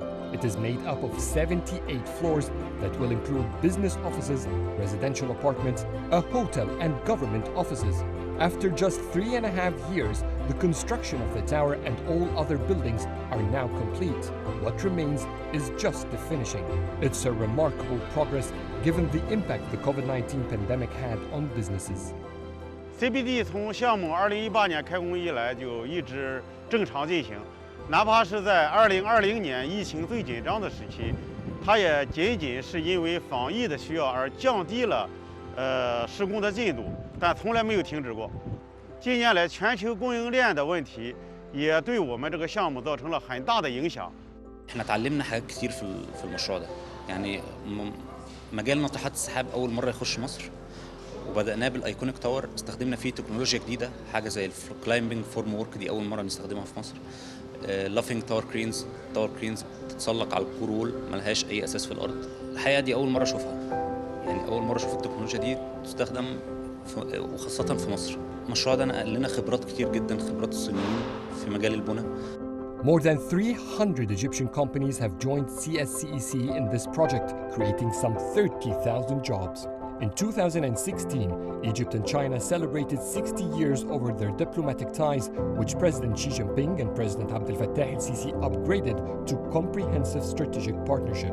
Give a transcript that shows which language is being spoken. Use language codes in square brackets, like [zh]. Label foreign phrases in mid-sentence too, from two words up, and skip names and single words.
[en] It is made up of 78 floors that will include business offices, residential apartments, a hotel and government offices. After just 3.5 years, the construction of the tower and all other buildings are now complete. What remains is just the finishing. It's a remarkable progress given the impact the COVID-19 pandemic had on businesses. [zh] CBD 从项目2018年开工以来就一直正常进行，哪怕是在2020年疫情最紧张的时期，它也仅仅是因为防疫的需要而降低了施工的进度，但从来没有停止过。近年来全球供应链的问题也对我们这个项目造成了很大的影响。 [ar] احنا اتعلمنا حاجات كتير في المشروع ده، يعني مجال ناطحات السحاب أول مرة يخش مصر. وبدأناه بالايكونيك تاور، استخدمنا فيه تكنولوجيا جديده، حاجه زي [en] climbing form work [ar] دي اول مره نستخدمها في مصر. [en] luffing tower cranes [ar] بتتسلق على [en] core wall [ar] ملهاش اي اساس في الارض. الحقيقه دي اول مره اشوفها، يعني اول مره اشوف التكنولوجيا دي تستخدم وخاصه في مصر. المشروع ده نقل لنا خبرات كتير جدا، خبرات الصينيين في مجال البناء. [en] More than 300 Egyptian companies have joined CSCEC in this project, creating some 30,000 jobs. In 2016, Egypt and China celebrated 60 years over their diplomatic ties, which President Xi Jinping and President Abdel Fattah el-Sisi upgraded to comprehensive strategic partnership.